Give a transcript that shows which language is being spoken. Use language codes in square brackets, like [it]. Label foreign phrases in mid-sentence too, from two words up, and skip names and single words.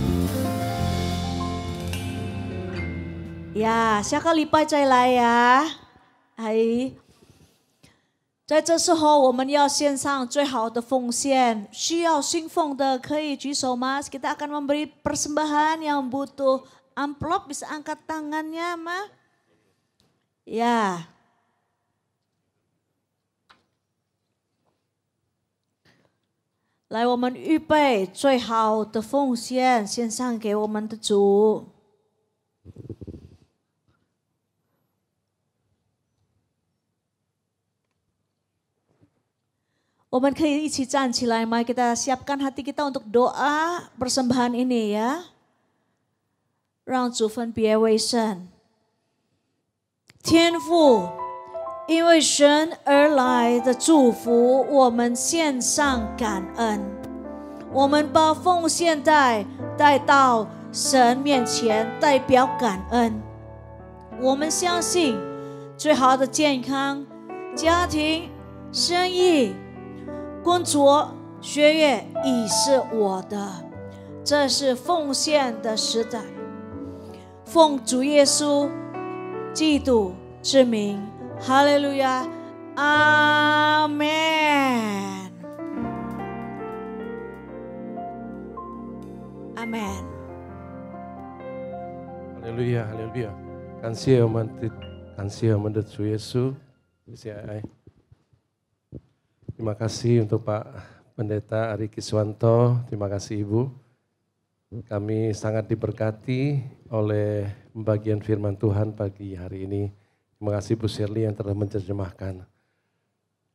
[zh] 呀，下个礼拜再来呀，阿姨。在这时候，我们要献上最好的奉献。需要信奉的可以举手 mas. [id] Kita akan memberi persembahan yang butuh amplop bisa angkat tangannya ma. Ya. [zh] 来，我们预备最好的奉献，献上给我们的主。我们可以一起站起来， [id] mari kita siapkan hati kita untuk doa persembahan ini ya。 [zh] 让主分别为圣，天父。因为神而来的祝福，我们献上感恩。我们把奉献带到神面前，代表感恩。我们相信，最好的健康、家庭、生意、工作、学业已是我的。这是奉献的时代。奉主耶稣基督之名。 [id] Haleluya, amin, amin. Haleluya, haleluya. [zh] 感谢我们的主耶稣。 [id] Terima kasih untuk Pak Pendeta Ari Kiswanto. Terima kasih Ibu. Kami sangat diberkati oleh pembagian firman Tuhan pagi hari ini. Terima kasih Bu Shirley yang telah menerjemahkan.